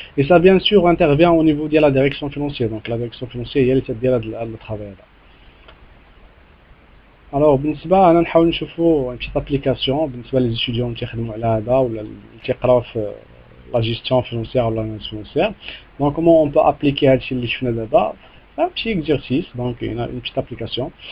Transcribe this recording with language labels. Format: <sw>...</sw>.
<fr>Et ça, bien sûr, intervient au niveau de la direction financière. Donc, la direction financière, elle est le travail.</fr> <ar>Alors, بالنسبة أنا نحاول نشوفوا</ar> <fr>une petite application</fr> <ar>بالنسبة</ar> <fr>les étudiants</fr> <ar>اللي كيخدموا على هذا ولا اللي كيقراو في</ar> <fr>la gestion financière ou l'analyse financière. Donc, comment on peut appliquer</fr> <ar>هادشي اللي شفنا دابا؟</ar> <fr>Un petit exercice. Donc, il y a une petite application.</fr>